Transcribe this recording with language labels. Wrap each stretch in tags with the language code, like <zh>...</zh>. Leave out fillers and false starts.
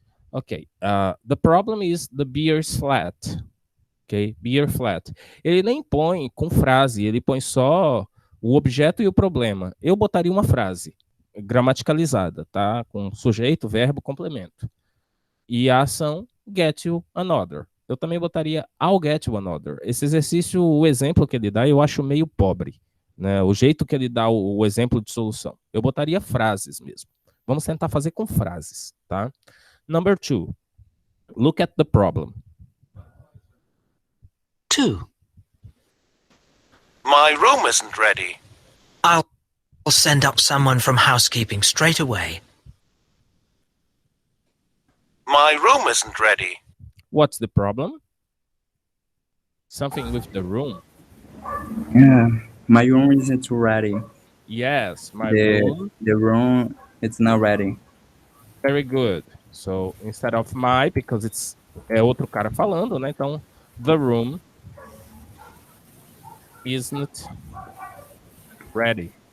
<en>Ok, the problem is the beer is flat. Ok, beer flat.</en> <pt>Ele nem põe com frase, ele põe só o objeto e o problema. Eu botaria uma frase gramaticalizada, tá? Com sujeito, verbo, complemento. E a ação,</pt> <en>get you another.</en> <pt>Eu também botaria</pt> <en>I'll get you another.</en> <pt>Esse exercício, o exemplo que ele dá, eu acho meio pobre, né? O jeito que ele dá o exemplo de solução. Eu botaria frases mesmo. Vamos tentar fazer com frases, tá?</pt> <en>Number 2. Look at the problem. 2. My room isn't ready. I'll send up someone from housekeeping straight away. My room isn't ready. What's the problem? Something with the room. Yeah, my room isn't ready. Yes, The room it's not ready. Very good. So, instead of my, because</en> <pt>é outro cara falando, né?</pt> <en>Então, the room isn't ready.</en>